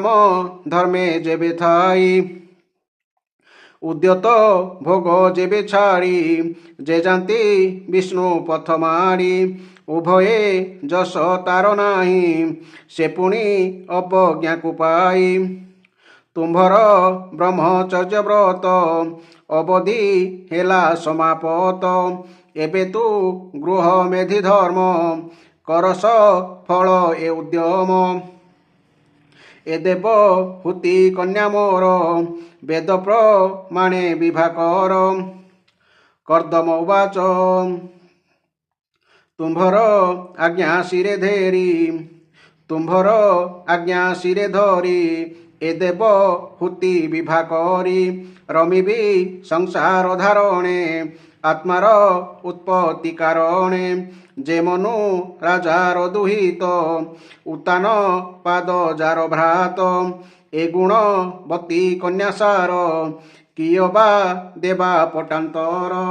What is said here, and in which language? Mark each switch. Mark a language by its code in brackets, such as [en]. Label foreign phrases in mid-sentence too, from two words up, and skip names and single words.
[or] ଧର୍ମେ ଯେବେ ଥାଇ ଉଦ୍ୟତ ଭୋଗ ଯେବେ ଛାଡ଼ି ଯେ ଜାଣନ୍ତି ବିଷ୍ଣୁ ପଥ ମାଡ଼ି ଉଭୟେ ଯଶ ତାର ନାହିଁ ସେ ପୁଣି ଅପଜ୍ଞାକୁ ପାଇ ତୁମ୍ଭର ବ୍ରହ୍ମଚର୍ଯ୍ୟ ବ୍ରତ ଅବଧି ହେଲା ସମାପତ ଏବେ ତୁ ଗୃହ ମେଧି ଧର୍ମ କରସ ଫଳ ଏ ଉଦ୍ୟମ ଏ ଦେବ ହୁତି କନ୍ୟା ମୋର ବେଦ ପ୍ରମାଣେ ବିଭା କର କର୍ଦ୍ଦମ ଉବାଚ ତୁମ୍ଭର ଆଜ୍ଞା ଶିରେ ଧରି ତୁମ୍ଭର ଆଜ୍ଞା ଶିରେ ଧରି ଏ ଦେବ ହୁତି ବିଭା କରି ରମିବି ସଂସାର ଧାରଣେ ଆତ୍ମାର ଉତ୍ପତ୍ତି କାରଣେ ଯେ ମନୁ ରାଜାର ଦୁହିତ ଉତ୍ତାନ ପାଦ ଯାର ଭ୍ରାତ ଏ ଗୁଣ ବତୀ କନ୍ୟାସାର କିୟ ବା ଦେବା ପଟାନ୍ତର